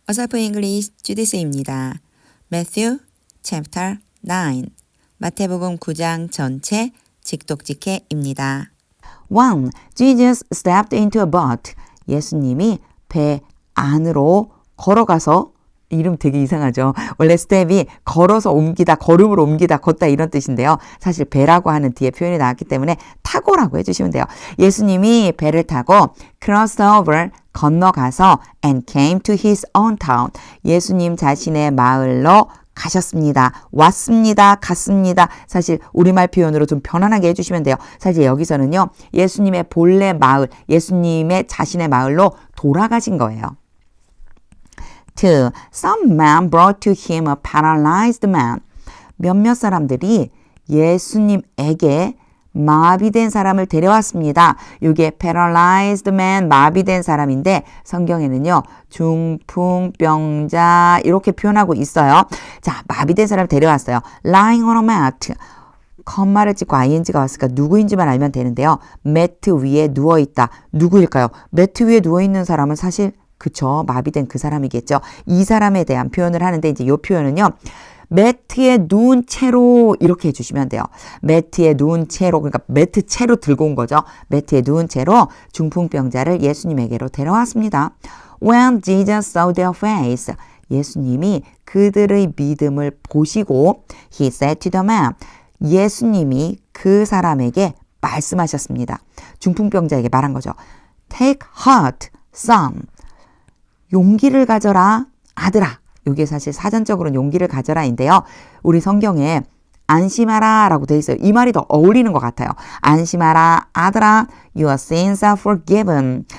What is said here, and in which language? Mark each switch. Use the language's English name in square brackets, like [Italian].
[Korean] 어설픈 잉글리시 주디스입니다. Matthew chapter 9 마태복음 9장 전체 직독직해입니다. 1. [English] Jesus stepped into a boat. [Korean] 예수님이 배 안으로 걸어가서 이름 되게 이상하죠. 원래 스텝이 걸어서 옮기다, 걸음으로 옮기다, 걷다 이런 뜻인데요. 사실 배라고 하는 뒤에 표현이 나왔기 때문에 타고라고 해주시면 돼요. 예수님이 배를 타고 [English] crossed over, [Korean] 건너가서 [English] and came to his own town. [Korean] 예수님 자신의 마을로 가셨습니다. 왔습니다. 갔습니다. 사실 우리말 표현으로 좀 편안하게 해주시면 돼요. 사실 여기서는요. 예수님의 본래 마을, 예수님의 자신의 마을로 돌아가신 거예요. 2. [English] Some men brought to him a paralyzed man. [Korean] 몇몇 사람들이 예수님에게 마비된 사람을 데려왔습니다. 이게 paralyzed man, 마비된 사람인데 성경에는요. 중풍병자 이렇게 표현하고 있어요. 자, 마비된 사람을 데려왔어요. [English] lying on a mat. [Korean] 컴마를 찍고 ing가 왔으니까 누구인지만 알면 되는데요. 매트 위에 누워있다. 누구일까요? 매트 위에 누워있는 사람은 사실 그쵸. 마비된 그 사람이겠죠. 이 사람에 대한 표현을 하는데 이제 이 표현은요. 매트에 누운 채로 이렇게 해주시면 돼요. 매트에 누운 채로 그러니까 매트 채로 들고 온 거죠. 매트에 누운 채로 중풍병자를 예수님에게로 데려왔습니다. [English] When Jesus saw their face, [Korean] 예수님이 그들의 믿음을 보시고 [English] He said to the man, [Korean] 예수님이 그 사람에게 말씀하셨습니다. 중풍병자에게 말한 거죠. [English] Take heart, son. [Korean] 용기를 가져라, 아들아. 이게 사실 사전적으로는 용기를 가져라인데요. 우리 성경에 안심하라 라고 되어 있어요. 이 말이 더 어울리는 것 같아요. 안심하라, 아들아. [English] Your sins are forgiven.